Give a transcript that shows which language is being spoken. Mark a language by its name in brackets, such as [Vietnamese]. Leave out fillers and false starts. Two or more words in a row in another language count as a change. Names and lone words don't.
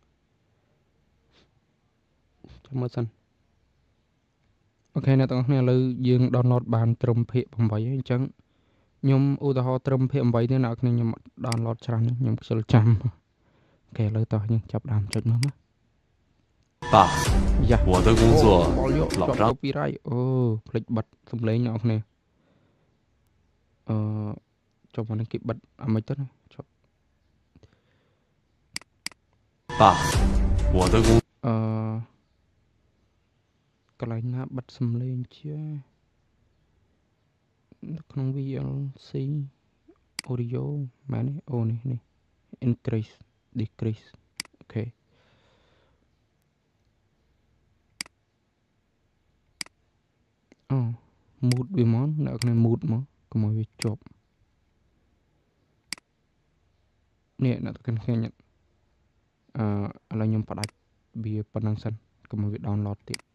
[Khmer] ចាំមើលសិនអូខេអ្នកទាំងអស់គ្នាឥឡូវយើង download បានត្រឹមភាគ8ហើយអញ្ចឹងខ្ញុំឧទាហរណ៍ត្រឹមភាគ8ទេអ្នកនរគ្នាខ្ញុំ download ច្រើនខ្ញុំខ្ជិលចាំអូខេឥឡូវតោះយើងចាប់ដើមចុចមើលមក [Chinese] 爸，我的工作老张。 [Khmer] copyright អូភ្លេចបិទសំឡេងអ្នកនរគ្នាចុះមកនឹងគេបិទអាមិនទៅចុះ [Chinese] 爸，我的工 [Khmer] កន្លែងណាបិទសំឡេងជានៅក្នុង VLC audio មែនទេអូនេះ [English] increase decrease [Khmer] អូខេ mood វាមកអ្នកគ្នា mood មកកុំឲ្យវាជាប់នេះអ្នកទាំងគ្នាឥឡូវខ្ញុំផ្ដាច់វាប៉ុណ្ណឹងសិនកុំឲ្យវា download ទៀត